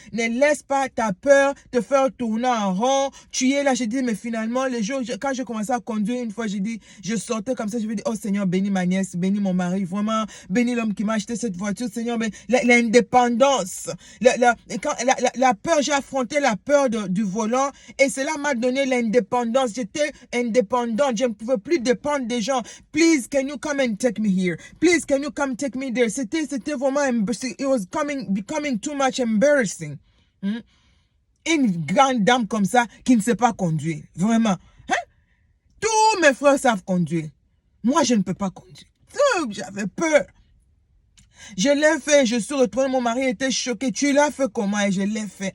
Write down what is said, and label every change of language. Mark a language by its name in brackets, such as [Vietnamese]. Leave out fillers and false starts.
[French] Ne laisse pas ta peur te faire tourner en rond. Tu es là, je dis, mais finalement, les jours, quand je commençais à conduire, une fois, je sortais comme ça, je me dis, oh Seigneur, bénis ma nièce, bénis mon mari, vraiment, bénis l'homme qui m'a acheté cette voiture, Seigneur, mais l'indépendance, la peur, j'ai affronté la peur du volant et cela m'a donné l'indépendance. J'étais indépendante, je ne pouvais plus dépendre des gens. [English] Please, can you come and take me here? Please, can you come take me there? [French] C'était vraiment, [English] it was becoming too much embarrassing. [French] Une grande dame comme ça qui ne sait pas conduire. Vraiment. Hein? Tous mes frères savent conduire. Moi, je ne peux pas conduire. J'avais peur. Je l'ai fait, je suis retournée, mon mari était choqué. Tu l'as fait comment? Et je l'ai fait.